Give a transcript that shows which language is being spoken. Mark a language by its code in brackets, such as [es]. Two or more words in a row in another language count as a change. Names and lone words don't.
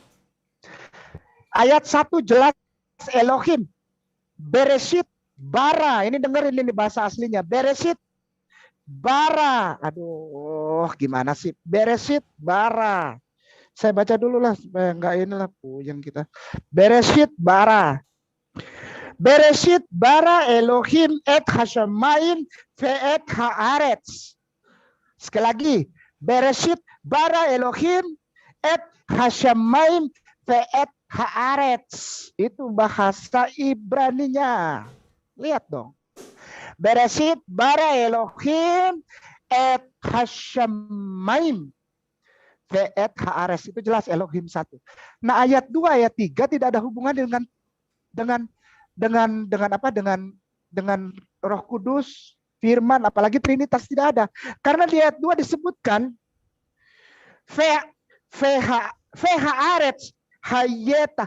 [id] Ayat 1 jelas Elohim. [he] בראשית ברא. [id] Ini dengerin ini bahasa aslinya. [he] בראשית ברא. [id] Aduh, gimana sih? [he] בראשית ברא. [id] Saya baca dulu lah supaya enggak inilah puyeng kita. [he] בראשית ברא. בראשית ברא אלוהים את השמים ואת הארץ. [id] Sekali lagi. [he] בראשית ברא אלוהים את השמים ואת הארץ. [id] Itu bahasa Ibraninya. Lihat dong. [he] בראשית ברא אלוהים את השמים ואת הארץ. [id] Itu jelas Elohim 1. Nah, ayat 2 ayat 3 tidak ada hubungan dengan Roh Kudus, firman, apalagi Trinitas, tidak ada. Karena di ayat 2 disebutkan [he] הארץ היתה.